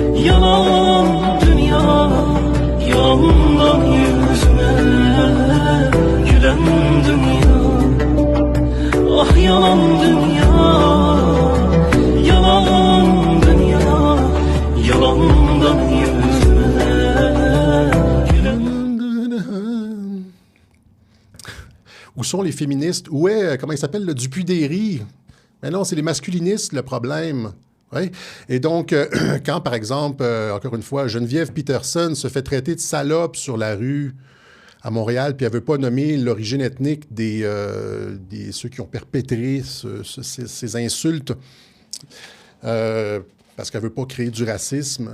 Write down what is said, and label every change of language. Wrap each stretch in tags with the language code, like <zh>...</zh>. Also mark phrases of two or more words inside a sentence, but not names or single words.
<tr>Yalan dünya, yalandan yüzüme gülen dünya. Ah yalan dünya, yalan dünya, yalandan yüzüme gülen.</tr> <fr>Où sont les féministes? Où est, comment il s'appelle, le Dupuy-Derry? Mais non, c'est les masculinistes, le problème. Ouais. Et donc, quand, par exemple, encore une fois, Geneviève Peterson se fait traiter de salope sur la rue à Montréal, puis elle ne veut pas nommer l'origine ethnique des ceux qui ont perpétré ces insultes, parce qu'elle ne veut pas créer du racisme.</fr>